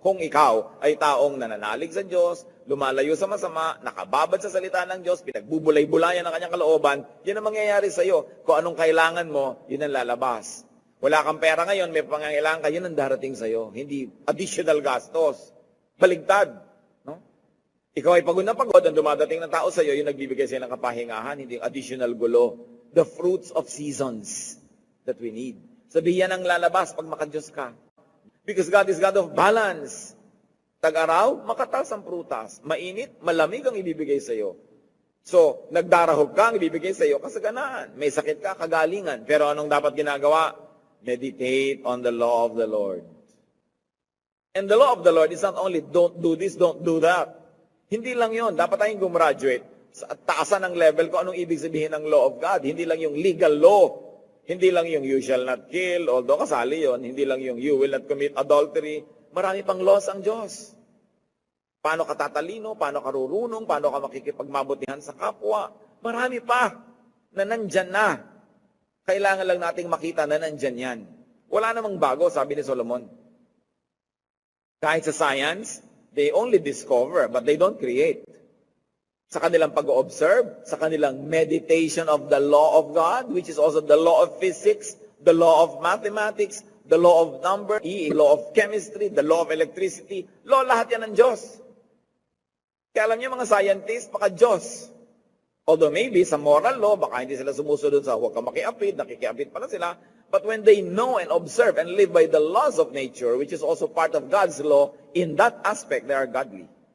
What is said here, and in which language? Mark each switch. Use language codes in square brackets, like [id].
[tl] Kung ikaw ay taong nananalig sa Diyos, lumalayo sa masama, nakababad sa salita ng Diyos, pinagbubulay-bulayan ang kanyang kalooban, yun ang mangyayari sa iyo. Kung anong kailangan mo, yun ang lalabas. Wala kang pera ngayon, may pangangailangan ka, yun ang darating sa iyo. Hindi additional gastos. Baligtad. No? Ikaw ay pagod na pagod, ang dumadating na tao sa iyo, yung nagbibigay sa'yo ng kapahingahan, hindi additional gulo. [en] The fruits of seasons that we need. [tl] Sabihin yan ang lalabas pag makadiyos ka. [en] Because God is God of balance. [tl] Tag-araw, makatas ang prutas. Mainit, malamig ang ibibigay sa iyo. So, nagdarahog ka, ang ibibigay sa iyo, kasaganaan. May sakit ka, kagalingan. Pero anong dapat ginagawa? [en] Meditate on the law of the Lord. And the law of the Lord is not only don't do this, don't do that. [tl] Hindi lang yon. Dapat tayong gumraduate. Taasan ang level ko anong ibig sabihin ng law of God. Hindi lang yung legal law. Hindi lang yung [en] you shall not kill, [tl] although kasali yon. Hindi lang yung [en] you will not commit adultery. [tl] Marami pang laws ang Diyos. Paano ka tatalino, paano ka rurunong, paano ka makikipagmabutihan sa kapwa. Marami pa na nandyan na. Kailangan lang nating makita na nandyan yan. Wala namang bago, sabi ni Solomon. Kahit sa [en] science, they only discover, but they don't create. [tl] sa kanilang pag-observe, sa kanilang [en] meditation of the law of God, which is also the law of physics, the law of mathematics, the law of number, the law of chemistry, the law of electricity. [tl] Law, lahat yan ng Diyos. Kaya alam niyo mga scientists, baka Diyos. Although maybe sa moral law, baka hindi sila sumusunod sa huwag ka makiapid, nakikiapid pala sila. [en] But when they know and observe and live by the laws of nature, which is also part of God's law, in that aspect, they are godly.